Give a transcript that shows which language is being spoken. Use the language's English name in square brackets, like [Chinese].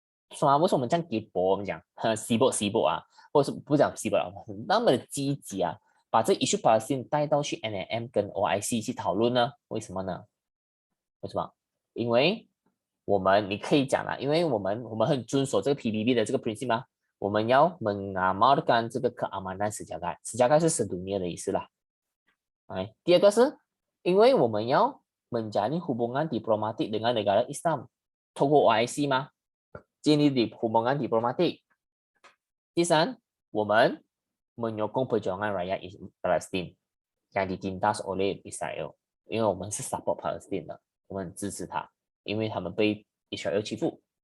[Chinese] 为什么我们这样给博我们讲西部或者是不讲西部那么的积极把这 issue Palestine 带到去 NAM 跟 OIC 去讨论呢？为什么呢？为什么？因为你可以讲啦，因为我们很遵守这个 PBB 的这个 principle 嘛，我们要mengamalkan这个keamanan sejagat 是 sedunia 的意思啦。哎，第二个是因为我们要 [Malay] menjalin hubungan diplomatik dengan negara Islam， [Chinese] 透过 OIC 吗？建立 hubungan diplomatik。第三，我们 [Malay] menyokong perjuangan rakyat Palestin yang ditindas oleh Israel， [Chinese] 因为我们是 support Palestine 的，我们支持他，因为他们被 Israel 欺负。